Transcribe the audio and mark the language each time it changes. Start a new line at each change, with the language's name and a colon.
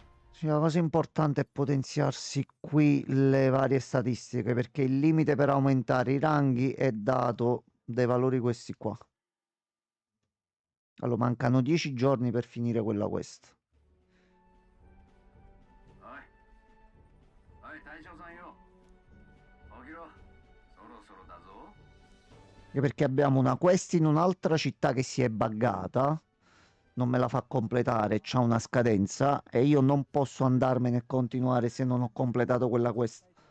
Italian: Sì, la cosa importante è potenziarsi qui le varie statistiche, perché il limite per aumentare i ranghi è dato dai valori questi qua. Allora, mancano 10 giorni per finire quella quest.
Japanese: おい大将さんよ、起きろ、そろそろだぞ。
Italian: Anche perché abbiamo una quest in un'altra città che si è buggata, non me la fa completare, c'ha una scadenza e io non posso andarmene e continuare se non ho completato quella quest.